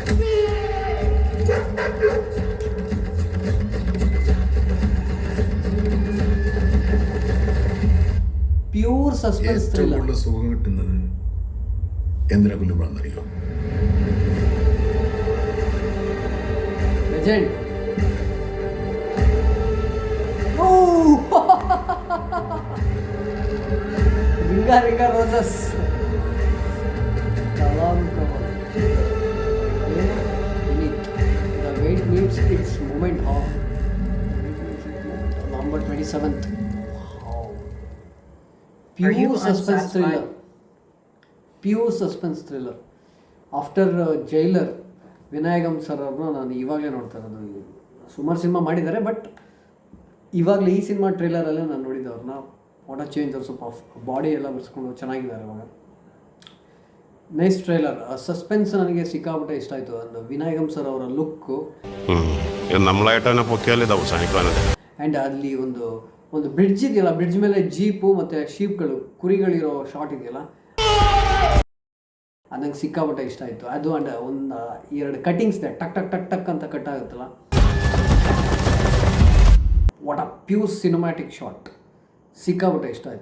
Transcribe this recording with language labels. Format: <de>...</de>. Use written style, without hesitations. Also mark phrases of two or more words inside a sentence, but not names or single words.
<en>Pure suspense thriller.</en> <ml>ഏറ്റവും സുഖം കിട്ടുന്നത് എന്തിനാ കൊല്ലുമ്പോഴെന്നറിയോ? ലെജൻഡ്. ರಿಂಗಾ ರೋಸಸ್. Kalam Kawal.</ml> <en>The wait meets its moment of November 27th. Wow. Pure suspense thriller. Pure suspense thriller. After Jailer,</en> <kn>ವಿನಾಯಗಂ ಸರ್ ಅವ್ರನ್ನ ನಾನು ಇವಾಗಲೇ ನೋಡ್ತಾ ಇರೋದು. ಸುಮಾರು ಸಿನಿಮಾ ಮಾಡಿದ್ದಾರೆ, ಬಟ್ ಇವಾಗಲೇ ಈ ಸಿನಿಮಾ ಟ್ರೈಲರಲ್ಲೇ ನಾನು ನೋಡಿದ್ದವ್ರನ್ನ.</kn> <en>what a change,</en> <kn>ಸ್ವಲ್ಪ ಬಾಡಿ ಎಲ್ಲ ಬರ್ಸ್ಕೊಂಡು ಚೆನ್ನಾಗಿದ್ದಾರೆ ಇವಾಗ.</kn> <en>nice trailer.</en> <kn>ಸಸ್ಪೆನ್ಸ್ ನನಗೆ ಸಿಕ್ಕಾಪಟ್ಟೆ ಇಷ್ಟ ಆಯಿತು. ಒಂದು ವಿನಾಯಗಂ ಸರ್ ಅವರ ಲುಕ್ಕು,</kn> <ml>നമ്മളായിട്ട് തന്നെ പൊക്കിയാൽ ഇത് അവസാനിക്കാനത്.</ml> <kn>ಆ್ಯಂಡ್ ಅಲ್ಲಿ ಒಂದು ಬ್ರಿಡ್ಜ್ ಇದೆಯಲ್ಲ, ಬ್ರಿಡ್ಜ್ ಮೇಲೆ ಜೀಪು ಮತ್ತು ಶೀಪ್ಗಳು, ಕುರಿಗಳಿರೋ ಶಾರ್ಟ್ ಇದೆಯಲ್ಲ, ಅದು ನಂಗೆ ಸಿಕ್ಕಾಪಟ್ಟೆ ಇಷ್ಟ ಆಯಿತು. ಅದು ಆ್ಯಂಡ್ ಒಂದು 2 ಕಟ್ಟಿಂಗ್ಸ್ ಇದೆ, ಟಕ್ ಟಕ್ ಟಕ್ ಟಕ್ ಅಂತ ಕಟ್ ಆಗುತ್ತಲ್ಲ.</kn> <en>what a pure cinematic shot,</en> <kn>ಸಿಕ್ಕಾಪಟ್ಟೆ ಇಷ್ಟ ಆಯ್ತು.</kn>